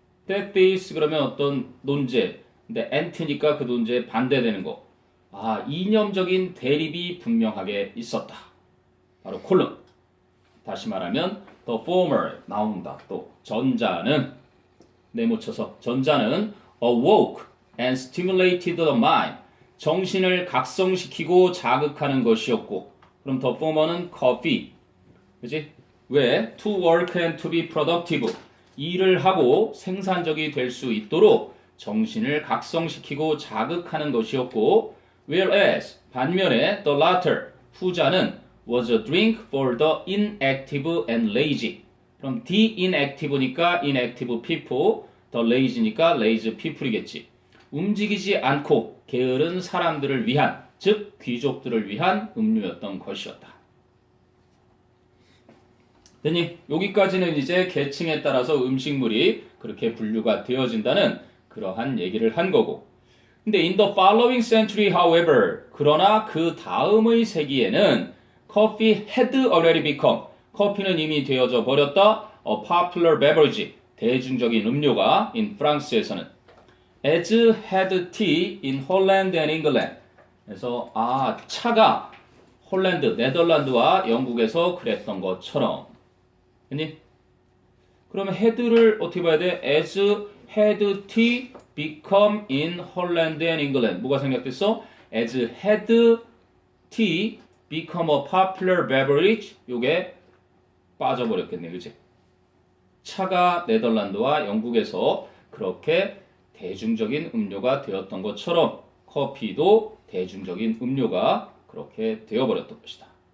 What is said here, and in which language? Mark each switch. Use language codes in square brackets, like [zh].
[ko] antithesis 그러면 어떤 논제. 근데 anti니까 그 논제에 반대되는 거. 아, 이념적인 대립이 분명하게 있었다. 바로 콜론. 다시 말하면 the former 나온다. 또 전자는 네모쳐서 전자는 [en] awoke and stimulated the mind. [ko] 정신을 각성시키고 자극하는 것이었고, 그럼 [en] the former [ko] 는 coffee. 그지? 왜? [en] To work and to be productive. [ko] 일을 하고 생산적이 될 수 있도록 정신을 각성시키고 자극하는 것이었고, whereas 반면에 [en] the latter [ko] 후자는 [en] was a drink for the inactive and lazy. 그럼 the inactive니까 inactive people, the lazy니까 lazy people이겠지. [ko] 움직이지 않고 게으른 사람들을 위한, 즉 귀족들을 위한 음료였던 것이었다. 됐니? 여기까지는 이제 계층에 따라서 음식물이 그렇게 분류가 되어진다는 그러한 얘기를 한 거고. [en] 근데 in the following century, however, [ko] 그러나 그 다음의 세기에는 [en] coffee had already become, [ko] 커피는 이미 되어져 버렸다, [en] a popular beverage, [ko] 대중적인 음료가 [en] in 프랑스에서는, as had tea in Holland and England. [ko] 그래서 차가 홀랜드, 네덜란드와 영국에서 그랬던 것처럼. 됐니? 그러면 had를 어떻게 봐야 돼? [en] as had tea become in Holland and England. [ko] 뭐가 생략됐어? [en] as had tea become a popular beverage. [ko] 요게 빠져버렸겠네, 그치? 차가 네덜란드와 영국에서 그렇게 대중적인 음료가 되었던 것처럼 커피도 대중적인 음료가 그렇게 되어버렸던 것이다.